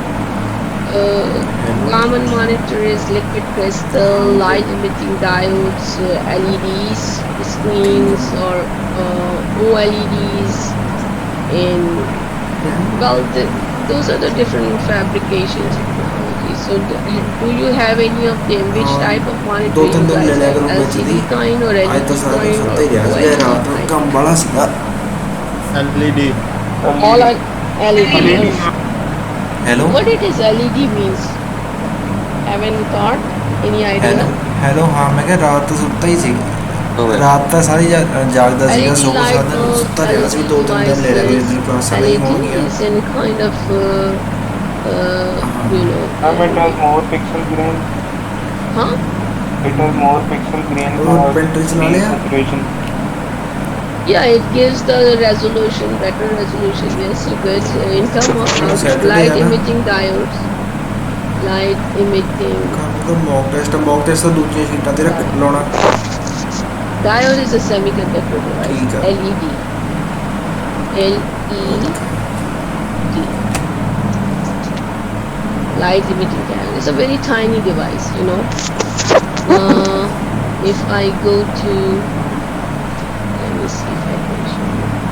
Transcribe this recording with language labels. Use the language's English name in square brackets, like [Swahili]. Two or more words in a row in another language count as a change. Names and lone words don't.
[English] Common monitor is liquid crystal, light emitting diodes, LEDs, screens, or OLEDs. In well, those are the different fabrication technologies. So, do you have any of them? Which type of monitor [Punjabi] ਦੋ [English] you [Punjabi] ਤਿੰਨ ਦਿਨ ਲੈ [English] guys [Punjabi] ਲਿਆ [English] have? [Punjabi] ਕਰੋ ਵਿੱਚ [English] LCD [Punjabi] ਦੀ [English] kind or [Punjabi] ਅੱਜ ਤਾਂ [English] LED [Punjabi] ਸਾਰਾ ਦਿਨ [English] kind or [Punjabi] ਸੁੱਤਾ ਹੀ ਰਿਹਾ ਸੀਗਾ [English] OLED [Punjabi] ਰਾਤ ਨੂੰ [English] kind? [Punjabi] ਕੰਮ ਵਾਲਾ ਸੀਗਾ [English] LED. All are LED. LED [Punjabi] ਹੈਲੋ [English] What it is LED means? Haven't thought? Any idea? hello hello [Punjabi] ਹਾਂ ਮੈਂ ਕਿਹਾ ਰਾਤ ਤਾਂ ਸੁੱਤਾ ਹੀ ਸੀ ਹੋਵੇ ਰਾਤ ਤਾਂ ਸਾਰੀ ਜਾਗਦਾ ਸੀਗਾ [English] LED [Punjabi] ਸਗੋਂ ਸਾਰਾ [English] light [Punjabi] ਦਿਨ [English] bulb, [Punjabi] ਸੁੱਤਾ ਰਿਹਾ ਸੀ [English] LED [Punjabi] ਦੋ ਤਿੰਨ ਦਿਨ ਲੈ ਲਿਆ [English] devices. [Punjabi] ਮੇਰੀ ਕਲਾਸਾਂ ਨਹੀਂ [English] LED [Punjabi] ਹੋਣਗੀਆਂ [English] is in kind of, you know, it has more pixel green. huh? It has more pixel green [Hindi] और [English] for [Hindi] पेंट चला लिया [English] saturation. Yeah, it gives the resolution, better resolution. Yes, good. In terms of output, Saturday light [Hindi] है ना? [English] emitting diodes, light emitting [Punjabi] ਕੰਮ ਦਾ [English] mock test [Punjabi] ਤਾਂ ਦੂਜੀਆਂ ਸ਼ੀਟਾਂ ਤੇ ਰੱਖ ਲਾਉਣਾ [English] diode is a semiconductor device. [Hindi] ठीक है। [English] LED. LED. Light emitting diode. It's a very tiny device, you know. If I go to, let me see if I can show you.